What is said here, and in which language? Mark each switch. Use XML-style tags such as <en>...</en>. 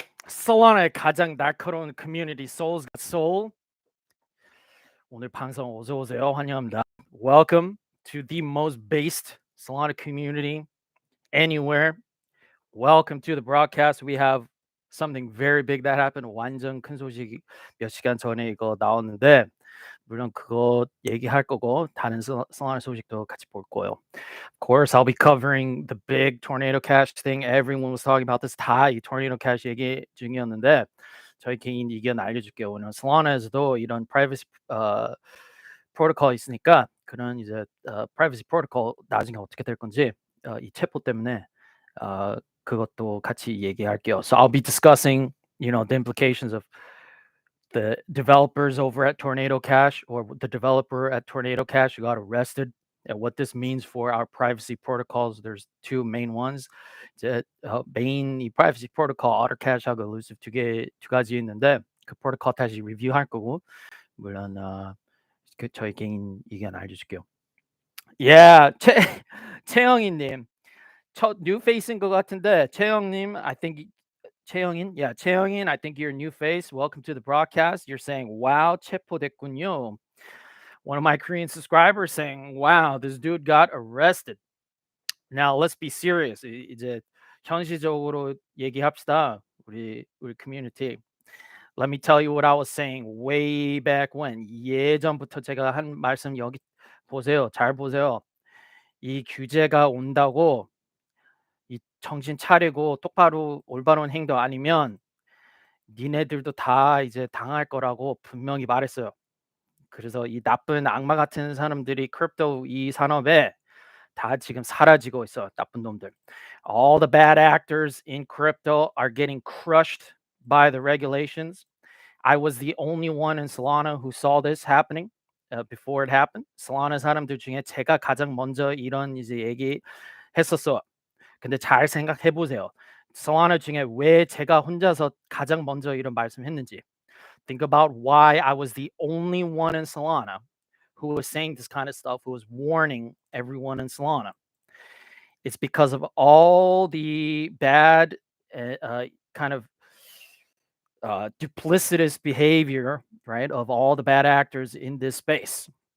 <ko>솔라나의 가장 날카로운 커뮤니티 Soul's.GotSOL. 오늘 방송 어서 오세요. 환영합니다.</ko> <en>Welcome to the most based Solana community anywhere. Welcome to the broadcast. We have something very big that happened.</en> <ko>완전 큰 소식 몇 시간 전에 이거 나왔는데 물론 그거 얘기할 거고 다른 Solana 소식도 같이 볼 거예요.</ko> <en>Of course, I'll be covering the big tornado cash thing. Everyone was talking about this.</en> <ko>다 이 tornado cash 얘기 중이었는데 저희 개인 의견 알려줄게요. 오늘 Solana에서도 이런 privacy 프로토콜 있으니까 그런 이제 privacy 프로토콜 나중에 어떻게 될 건지 이 체포 때문에 그것도 같이 얘기할게요.</ko> <en>So I'll be discussing, the implications of the developers over at Tornado Cash or the developer at Tornado Cash who got arrested and what this means for our privacy protocols. There's two main ones.</en> <ko>이제 메인 이 privacy protocol Otter Cash하고 Elusiv 두 가지 있는데 그 프로토콜 다시 리뷰할 거고 물론 그 저희 개인 의견 알려줄게요.</ko> <en>Yeah, 채영이님</en> <ko>첫 new face인 것 같은데</ko> <en>채영님, I think 채영인, yeah, 채영인, I think you're a new face. Welcome to the broadcast. You're saying, wow,</en> <ko>체포됐군요.</ko> <en>One of my Korean subscribers saying, wow, this dude got arrested. Now, let's be serious.</en> <ko>이제 현실적으로 얘기합시다.</ko> <en>우리 community. Let me tell you what I was saying way back when.</en> <ko>예전부터 제가 한 말씀 여기 보세요. 잘 보세요. 이 규제가 온다고 이 정신 차리고 똑바로 올바른 행동 아니면 니네들도 다 이제 당할 거라고 분명히 말했어요. 그래서 이 나쁜 악마 같은 사람들이 크립토 이 산업에 다 지금 사라지고 있어. 나쁜 놈들.</ko> <en>All the bad actors in crypto are getting crushed by the regulations. I was the only one in Solana who saw this happening before it happened.</en> <ko>Solana 사람들 중에 제가 가장 먼저 이런 이제 얘기했었어. 근데 잘 생각해 보세요. Solana 중에 왜 제가 혼자서 가장 먼저 이런 말씀했는지.</ko> <en>Think about why I was the only one in Solana who was saying this kind of stuff, who was warning everyone in Solana. It's because of all the bad kind of duplicitous behavior, right, of all the bad actors in this space.</en>